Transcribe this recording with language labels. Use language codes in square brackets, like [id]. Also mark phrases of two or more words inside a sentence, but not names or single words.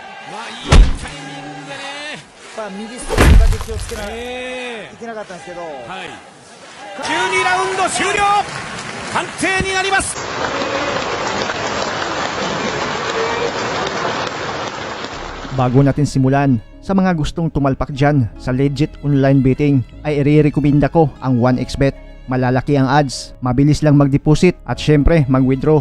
[ja] いいタイミングでね、右ストレートだけ気をつけないけなかったんですけど、はい、12ラウンド終了、判定になります。 [tl] Bago natin simulan, sa mga gustong tumalpak dyan sa [en] legit online betting [tl] ay i-recommenda ko ang 1xBet. Malalaki ang odds, mabilis lang mag-deposit at syempre mag-withdraw.